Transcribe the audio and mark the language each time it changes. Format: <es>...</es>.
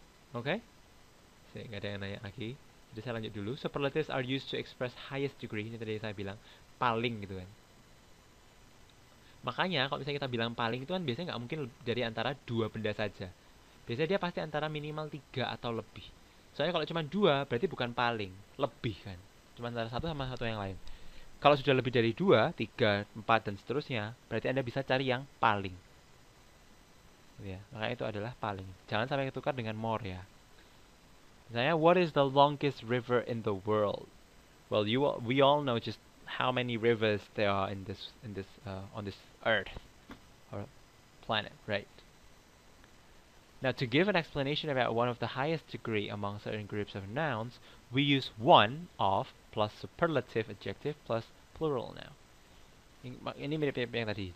<id>Oke? Okay? Nggak ada yang nanya lagi. Jadi saya lanjut dulu.</id> <en>Superlatives are used to express highest degree.</en> <id>Ini tadi saya bilang paling gitu kan. Makanya kalau misalnya kita bilang paling itu kan biasanya nggak mungkin dari antara dua benda saja. Biasanya dia pasti antara minimal 3 atau lebih. Soalnya kalau cuma 2 berarti bukan paling, lebih kan. Cuma antara satu sama satu yang lain. Kalau sudah lebih dari 2, 3, 4 dan seterusnya, berarti Anda bisa cari yang paling. Ya, maka itu adalah paling. Jangan sampai ketukar dengan more ya. Misalnya,</id> <en>what is the longest river in the world? Well, we all know just how many rivers there are on this earth or planet, right? Now, to give an explanation about one of the highest degree among certain groups of nouns, we use one of plus superlative adjective plus plural noun.</en> <id>Ini mirip-mirip yang tadi.</id>